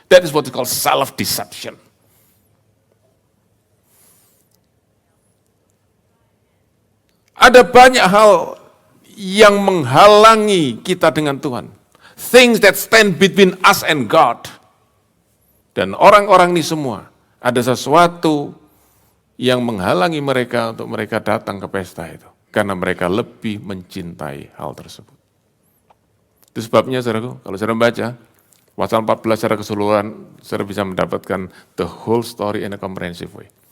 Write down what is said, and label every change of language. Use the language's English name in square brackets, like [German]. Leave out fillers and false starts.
[English] That is what is called self-deception. [Indonesian] Ada banyak hal yang menghalangi kita dengan Tuhan. [English] Things that stand between us and God. [Indonesian] Dan orang-orang ini semua, ada sesuatu yang menghalangi mereka untuk mereka datang ke pesta itu. Karena mereka lebih mencintai hal tersebut. Itu sebabnya saudaraku, kalau saudara baca, Pasal 14 secara keseluruhan, saudara bisa mendapatkan [English] the whole story in a comprehensive way.